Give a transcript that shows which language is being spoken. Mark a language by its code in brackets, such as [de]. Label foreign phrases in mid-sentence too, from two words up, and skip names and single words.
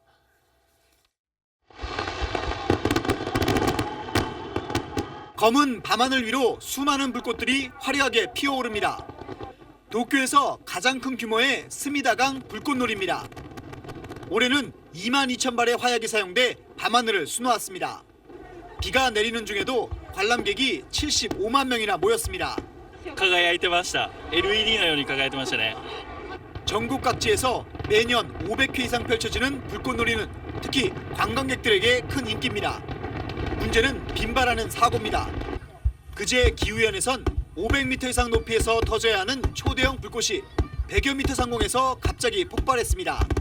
[ko] 검은 밤하늘 위로 수많은 불꽃들이 화려하게 피어오릅니다. 도쿄에서 가장 큰 규모의 스미다강 불꽃놀이입니다. 올해는 22,000발의 화약이 사용돼 밤하늘을 수놓았습니다. 비가 내리는 중에도 관람객이 75만 명이나 모였습니다. [ja] 輝いてました。LED のように輝いてましたね。 [ko] 전국 각지에서 매년 500회 이상 펼쳐지는 불꽃놀이는 특히 관광객들에게 큰 인기입니다. 문제는 빈발하는 사고입니다. 그제 기후현에선 500m 이상 높이에서 터져야 하는 초대형 불꽃이 100여 미터 상공에서 갑자기 폭발했습니다.